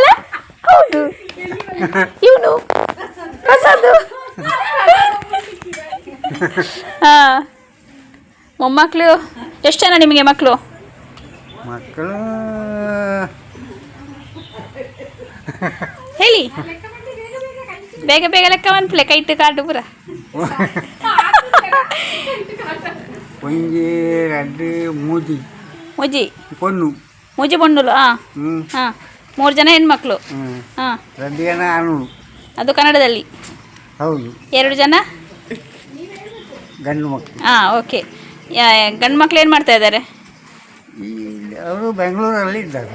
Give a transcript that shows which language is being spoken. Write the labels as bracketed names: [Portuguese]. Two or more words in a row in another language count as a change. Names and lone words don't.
[Kannada] ಹೌದು. ಇವನು ಹೊಸದು. ಮೊಮ್ಮಕ್ಕಳು ಎಷ್ಟು ಜನ ನಿಮಗೆ? ಮಕ್ಕಳು ಹೇಳಿ ಬೇಗ ಬೇಗ [Tulu] ಲೆಕ್ಕ ಮನ್ಪಲೆ ಕೈಟ್ ಕಾಟು ಪೂರ ಒಂಜಿ ಎರಡು ಮೂಜಿ ಮುಜಿ ಪೊನ್ನು ಮುಜಿ ಬಣ್ಣುಲು ಹಾಂ ಹ್ಞೂ [Kannada] ಹಾಂ 3 ಜನ ಹೆಣ್ಮಕ್ಳು ಹ್ಞೂ ಹಾಂ [Tulu] 2 ಜನ ಆಣು [Kannada] ಅದು ಕನ್ನಡದಲ್ಲಿ ಹೌದು 2 ಜನ ಗಂಡು ಮಕ್ಕಳು ಹಾಂ ಓಕೆ ಗಂಡು ಮಕ್ಳು ಏನು ಮಾಡ್ತಾ ಇದ್ದಾರೆ ಇಲ್ಲಿ ಅವರು ಬೆಂಗಳೂರಲ್ಲಿ ಇದ್ದಾರೆ